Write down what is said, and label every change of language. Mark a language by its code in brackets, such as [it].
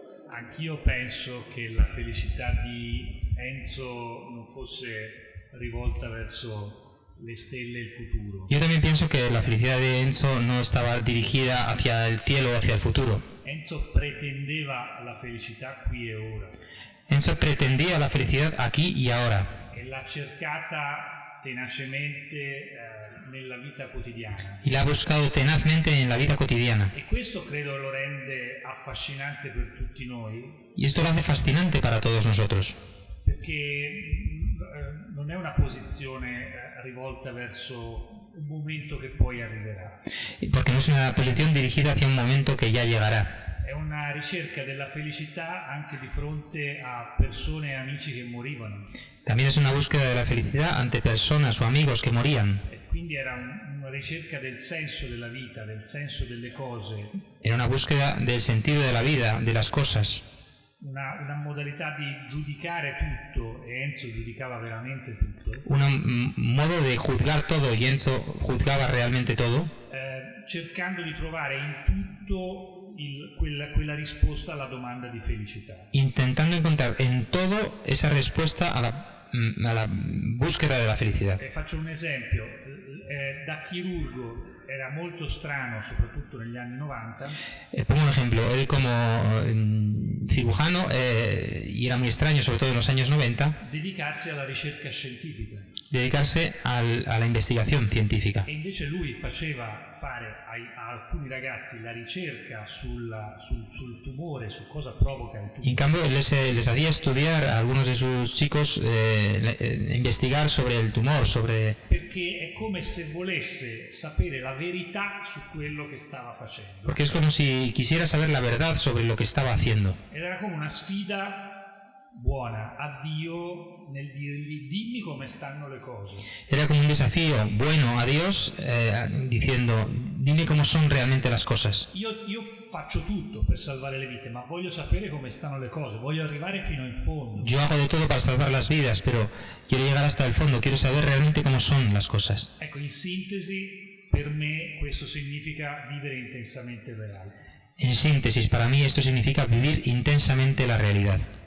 [it] Anch'io penso che la felicità di Enzo non fosse rivolta verso le stelle e il futuro. [es] Yo también pienso que la felicidad de Enzo no estaba dirigida hacia el cielo o hacia el futuro. [it] Enzo pretendeva la felicità qui e ora. [es] Enzo pretendía la felicidad aquí y ahora. [it] E l'ha cercata tenacemente nella vita quotidiana. [es] Y la ha buscado tenazmente en la vida cotidiana. [it] E questo credo lo rende affascinante per tutti noi. [es] Y esto lo hace fascinante para todos nosotros. [it] Perché non è una posizione rivolta verso un momento che poi arriverà. [es] Porque no es una posición dirigida hacia un momento que ya llegará. [it] È una ricerca della felicità anche di fronte a persone e amici che morivano. [es] También es una búsqueda de la felicidad ante personas o amigos que morían. [it] E quindi era una ricerca del senso della vita, del senso delle cose. [es] Era una búsqueda del sentido de la vida, de las cosas. [it] Una modalità di giudicare tutto, e Enzo giudicava veramente tutto. [es] Un modo de juzgar todo, y Enzo juzgaba realmente todo. [it] Cercando di trovare in tutto quella risposta alla domanda di felicità. [es] Intentando encontrar en todo esa respuesta a la búsqueda de la felicidad. [it] Faccio un esempio, da chirurgo era molto strano, soprattutto negli anni 90. [es] Pongo un ejemplo, él como cirujano, y era muy extraño, sobre todo en los años 90, [it] dedicarsi alla ricerca scientifica. [es] Dedicarse a la investigación científica. [it] E invece lui faceva fare a alcuni ragazzi la ricerca sul tumore, su cosa provoca il tumore. [es] En cambio, él les hacía estudiar a algunos de sus chicos, investigar sobre el tumor, sobre... [it] Perché è come se volesse sapere la verità su quello che stava facendo. [es] Porque es como si quisiera saber la verdad sobre lo que estaba haciendo. [it] Ed era come una sfida buona a Dio nel dirgli dimmi come stanno le cose. [es] Era como un desafío bueno a Dios, diciendo dime cómo son realmente las cosas. [it] Io faccio tutto per salvare le vite, ma voglio sapere come stanno le cose, voglio arrivare fino in fondo. [es] Yo hago de todo para salvar las vidas, pero quiero llegar hasta el fondo, quiero saber realmente cómo son las cosas. [it] Ecco, in sintesi, per me questo significa vivere intensamente il reale. [es] En síntesis, para mí esto significa vivir intensamente la realidad.